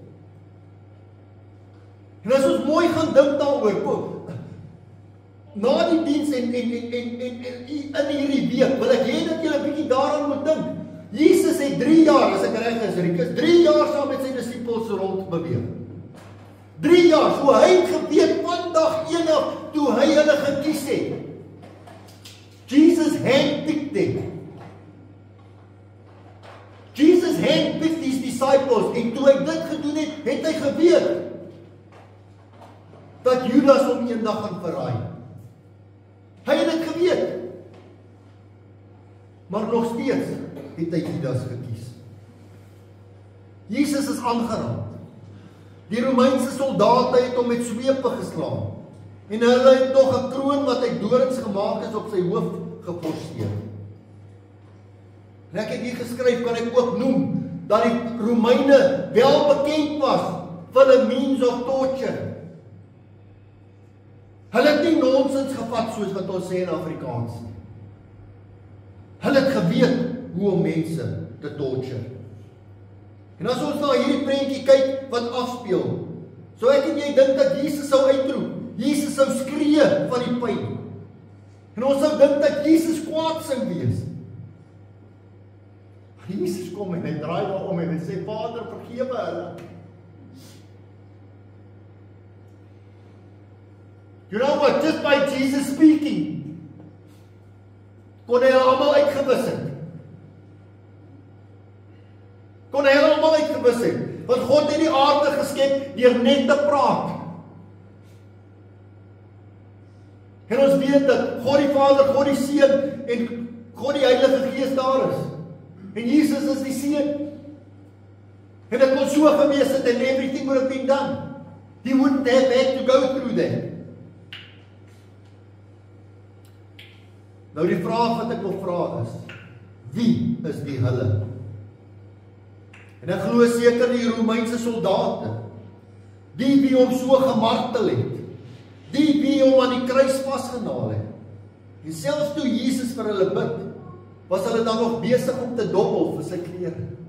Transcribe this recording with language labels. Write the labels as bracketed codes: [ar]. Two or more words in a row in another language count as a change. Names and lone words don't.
[af] En as ons mooi gaan dink daaroor, na die diens en in hierdie week, wil ek hê dat julle 'n bietjie daaraan moet dink. Jesus het 3 jaar, as ek reg is, Rikus, 3 jaar saam met sy disippels rond beweeg. 3 jaar, so hy het geweet vandag eendag toe hy hulle gekies het. [en] Jesus handpicked them. Jesus handpicked his disciples, [af] en toe hy dit gedoen het, het hy geweet dat Judas hom eendag gaan verraai. Hy het dit geweet. Maar nog steeds het hy Judas gekies. Jesus is aangeraak. Die Romeinse soldate het hom met swepe geslaan. En hulle het nog 'n kroon wat uit dorings gemaak is op sy hoof geforseer. En ek het hier geskryf, kan ek ook noem, dat die Romeine wel bekend was vir 'n [en] means of torture. [af] Hulle het nie nonsens gevat soos wat ons sê in Afrikaans nie. Hulle het geweet hoe om mense te torture. En as ons na hierdie prentjie kyk wat afspeel, so ek en jy dink dat Jesus sou uitroep, Jesus sou skree van die pyn. En ons sou dink dat Jesus kwaad sou wees. Jesus kom en hy draai daarom en hy sê, Vader, vergewe hulle. [en] You know what, just by Jesus speaking, [af] kon hy hulle almal uitgewis het. Kon hy hulle almal uitgewis het. Want God het die aarde geskep deur net te praat. En ons weet dat God die Vader, God die Seun en God die Heilige Gees daar is. En Jesus is die Seun. En dit kon so gewees het en [en] everything would have been done. He wouldn't have had to go through that. [af] Nou die vraag wat ek wil vra is, wie is die hulle? En ek glo seker die Romeinse soldate, die wie hom so gemartel het, die wie hom aan die kruis vasgenaal het. En selfs toe Jesus vir hulle bid, was hulle dan nog besig om te dobbel vir sy klere.